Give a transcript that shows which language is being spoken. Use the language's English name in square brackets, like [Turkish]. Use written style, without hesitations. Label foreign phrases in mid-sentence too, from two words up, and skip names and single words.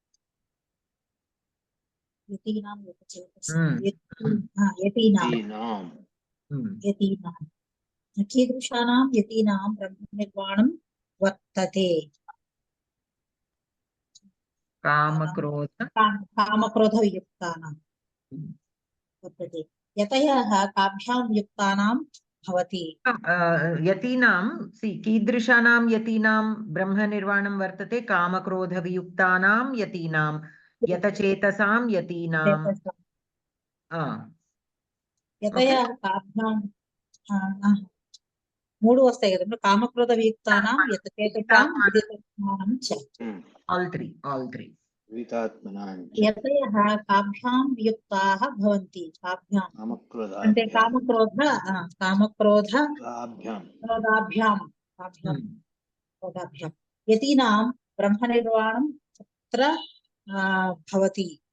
[Sanskrit] यतीनां यतीनां कीदृशानां यतीनां ब्रह्मनिर्वाणं वर्तते कामक्रोधयुक्तानां वर्तते यतयः काभ्यां युक्तानां भवति यतीनां कीदृशानां यतीनां ब्रह्मनिर्वाणं वर्तते कामक्रोधवियुक्तानां यतीनां यतचेतसां यतीनां यतयः काभ्यां [Telugu] మూడు వస్తాయి కదా [Sanskrit] కామక్రోధ వియుక్తానాం యతచేతసాం విదితాత్మానం చ [English] all three [Sanskrit] యతయః కాభ్యాం వియుక్తాః భవంతి కాభ్యాం అంటే కామక్రోధాభ్యాం యతీనాం బ్రహ్మనిర్వాణం తత్ర భవతి